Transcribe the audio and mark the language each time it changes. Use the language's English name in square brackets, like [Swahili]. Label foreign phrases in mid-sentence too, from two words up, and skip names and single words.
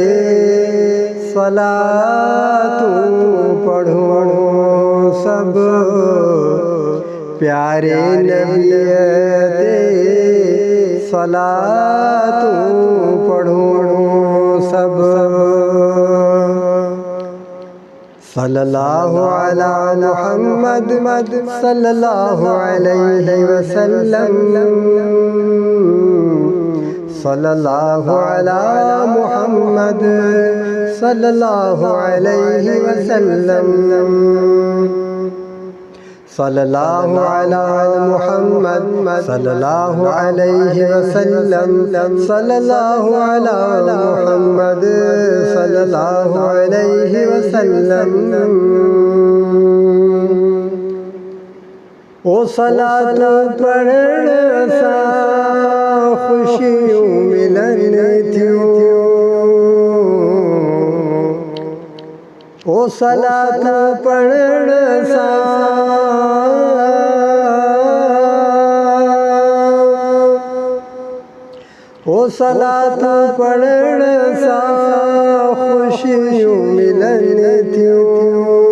[Sindhi] सलातूं पढ़ूं सब प्यारे नबी ते सलातूं पढ़ूं सब। [Arabic] صلى الله على محمد صلى الله عليه وسلم. صلى الله على محمد صلى الله عليه وسلم. صلى الله على محمد صلى الله عليه وسلم. صلى الله على محمد صلى الله عليه وسلم. [Sindhi] ओ सलात पढ़ण सां खुशियूं मिलन थियूं। ओ सलात पढ़ण सां ओ सलात पढ़ण सां खुशियूं मिलन थियूं।